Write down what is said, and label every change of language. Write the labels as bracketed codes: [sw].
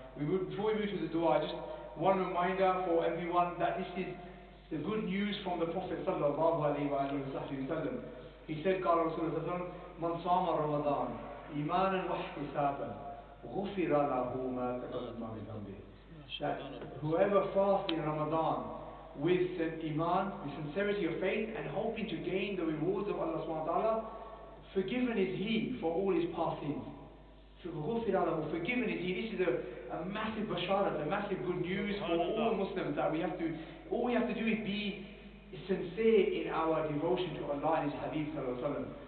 [en] Before we move to the dua, just one reminder for everyone that this is the good news from the Prophet sallallahu alaihi wasallam. He said, [ar] قال رسول الله صلى الله عليه وسلم من صام رمضان إيمانا واحتسابا غفر له ما تقدم من ذنبه. [en] That whoever fasts in Ramadan with iman, with sincerity of faith and hoping to gain the rewards of Allah subhanahu wa ta'ala, forgiven is he for all his past sins. Forgiven is he. This is a massive basharat, a massive good news for all Muslims, that all we have to do is be sincere in our devotion to Allah and His Habib sallallahu alaihi wasallam.